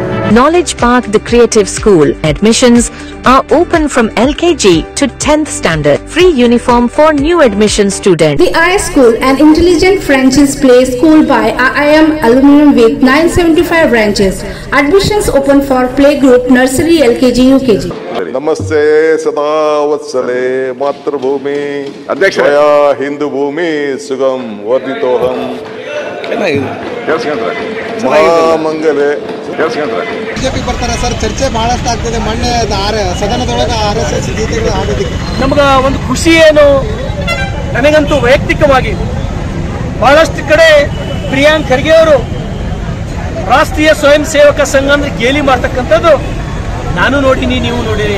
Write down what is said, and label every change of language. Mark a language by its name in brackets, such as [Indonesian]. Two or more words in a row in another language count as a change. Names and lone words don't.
[English] Knowledge Park, the Creative School. Admissions are open from LKG to 10th standard. Free uniform for new admission students. The IS School, an intelligent franchise play school by IIM alumni with 975 branches. Admissions open for playgroup, nursery, LKG, UKG. [Sanskrit] नमस्ते सदा वत्सले मातृभूमि अध्यक्षया हिंदू भूमि सुगम वर्धितोहम महामंगले [Kannada] ಬಿಜೆಪಿ ಬರ್ತಾರೆ ಸರ್. ಚರ್ಚೆ ಬಹಳಷ್ಟು ಆಗ್ತದೆ. ಮೊನ್ನೆ ಸದನದೊಳಗೆ RSS ಗೀತೆಗಳು ಹಾಡೋದಕ್ಕೆ ನಮಗ ಒಂದು ಖುಷಿ ಏನು, ನನಗಂತೂ ವೈಯಕ್ತಿಕವಾಗಿ ಬಹಳಷ್ಟು ಕಡೆ ಪ್ರಿಯಾಂಕ್ ಖರ್ಗೆ ಅವರು ರಾಷ್ಟ್ರೀಯ ಸ್ವಯಂ ಸೇವಕ ಸಂಘ ಅಂದ್ರೆ ಗೇಲಿ ಮಾಡ್ತಕ್ಕಂಥದ್ದು ನಾನು ನೋಡಿನಿ, ನೀವು ನೋಡಿರಿ.